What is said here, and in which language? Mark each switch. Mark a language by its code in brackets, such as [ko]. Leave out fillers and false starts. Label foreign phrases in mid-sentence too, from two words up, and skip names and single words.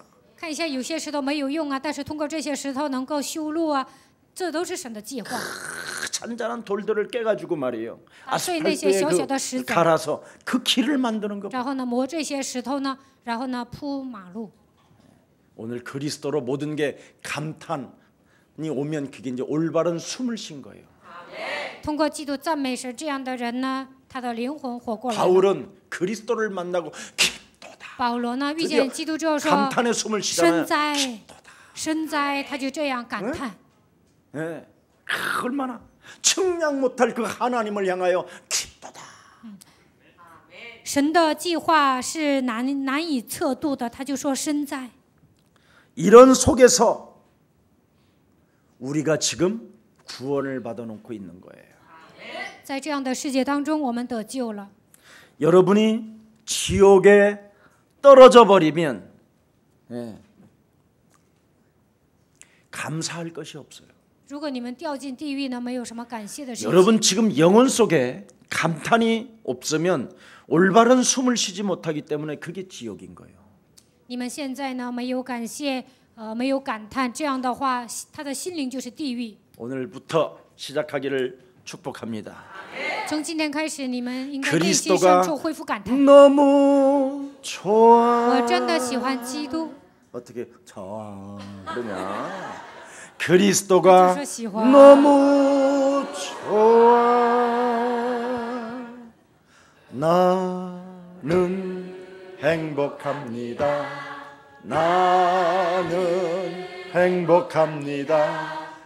[zh] 看一下，有些石头没有用啊，但是通过这些石头能够修路啊，这都是神的计划。 [ko] 잔잔한 돌들을 깨가지고 말이에요. [zh] 所以那些小小的石 [ko] 아스팔트에 [zh] 子， [ko] 갈아서 그 길을 만드는 거. [zh] 然后呢磨这些石头呢，然后呢铺马路。 [ko] 오늘 그리스도로 모든 게 감탄이 오면 그게 이제 올바른 숨을 쉰 거예요. [zh] 通过基督赞美神，这样的人呢，他的灵魂活过来了。 [ko] 바울은 그리스도를 만나고 기도다. [zh] 保罗呢遇见基督之后说 [ko] 감탄의 숨을 [zh] 深 [ko] 쉬잖아요. [zh] 哉，深哉，他就这样感叹。 [ko] 예. 얼마나 측량 못할 그 하나님을 향하여 기도다. [zh] 神的计划是难以测度的，他就说深哉。 [ko] 이런 속에서 우리가 지금 구원을 받아놓고 있는 거예요. [zh] 在这样的世界当中，我们得救了。 [ko] 여러분이 지옥에 떨어져 버리면 감사할 것이 없어요. [zh] 如果你们掉进地狱呢，没有什么感谢的事情。 [ko] 여러분 지금 영혼 속에 감탄이 없으면 올바른 숨을 쉬지 못하기 때문에 그게 지옥인 거예요. [zh] 你们现在呢没有感谢，没有感叹，这样的话，他的心灵就是地狱。 [ko] 오늘부터 시작하기를 축복합니다. [zh] 从今天开始，你们应该内心深处恢复感叹。 [ko] 너무 좋아. [zh] 我真的喜欢基督。 [ko] 어떻게 좋아 그러냐? 그리스도가 너무 좋아. 나는 행복합니다. 나는 행복합니다.